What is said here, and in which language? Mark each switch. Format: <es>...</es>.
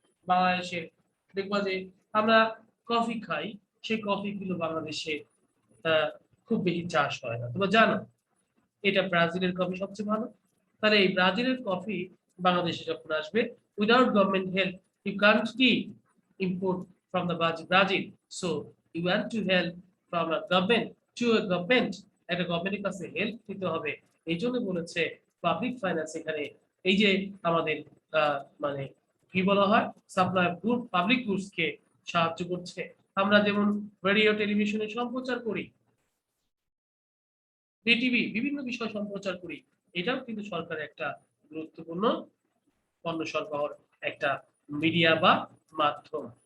<bn>বাংলাদেশে দেখবা যে আমরা কফি খাই, সেই কফি গুলো বাংলাদেশে খুব বেশি চাষ হয় না। তোমরা জানো এটা ব্রাজিলের কফি সবচেয়ে ভালো। তাহলে এই ব্রাজিলের কফি বাংলাদেশে যখন আসবে,</bn> <en>Without government help you can't import from the Brazil. So you want to help from a government to a government,</en> <bn>একটা গভর্নমেন্টের কাছে হেল্প নিতে হবে। এই জন্য বলেছে পাবলিক ফাইন্যান্স এখানে এই যে আমাদের মানে কি বলা হয়, supply of good, public goods কে সাহায্য করছে। আমরা যেমন রেডিও, টেলিভিশনে সম্প্রচার করি, বিটিভি বিভিন্ন বিষয় সম্প্রচার করি, এটাও কিন্তু সরকারের একটা গুরুত্বপূর্ণ পণ্য সরবরাহের একটা মিডিয়া বা মাধ্যম।</bn>